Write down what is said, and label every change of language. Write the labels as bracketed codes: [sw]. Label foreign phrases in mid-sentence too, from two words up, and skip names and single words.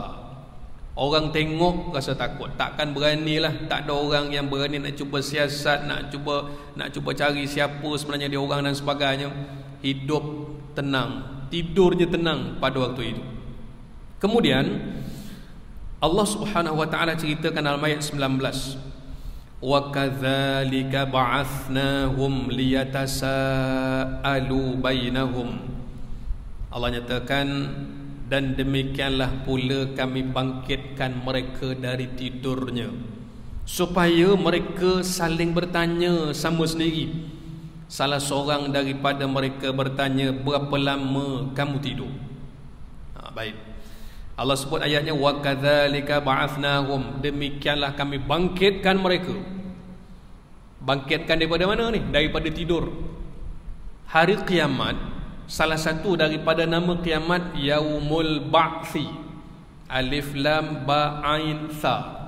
[ms] Orang tengok rasa takut, takkan beranilah. Tak ada orang yang berani nak cuba siasat, nak cuba cari siapa sebenarnya dia orang dan sebagainya. Hidup tenang, tidurnya tenang pada waktu itu. Kemudian Allah [ar] سبحانه وتعالى [ms] ceritakan dalam ayat 19, [ar] وكذلك بعثناهم ليتساءلوا بينهم. [ms] Allah nyatakan, dan demikianlah pula kami bangkitkan mereka dari tidurnya, supaya mereka saling bertanya sama sendiri. Salah seorang daripada mereka bertanya, berapa lama kamu tidur? Baik, Allah sebut ayatnya, [ar] وكذلك بعثناهم, [ms] demikianlah kami bangkitkan mereka. Bangkitkan daripada mana ni? Daripada tidur. Hari kiamat, salah satu daripada nama kiamat [ar] يوم البعث. ألف لام باء عين ثاء.